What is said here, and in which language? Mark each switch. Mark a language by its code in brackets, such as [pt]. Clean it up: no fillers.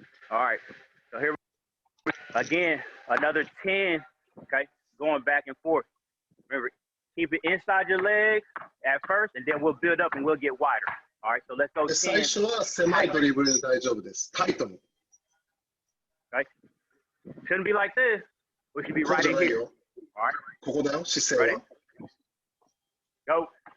[en] All right, so here again, another 10, okay, going back and forth. Remember, keep it inside your legs at first, and then we'll build up and we'll get wider. All right, so let's go [ja] 最初は狭いドリブルで大丈夫です。タイトに。 [en] Okay, shouldn't be like this. We should be right in here. All right, [ja] ここだよ、姿勢は。 [en] Go.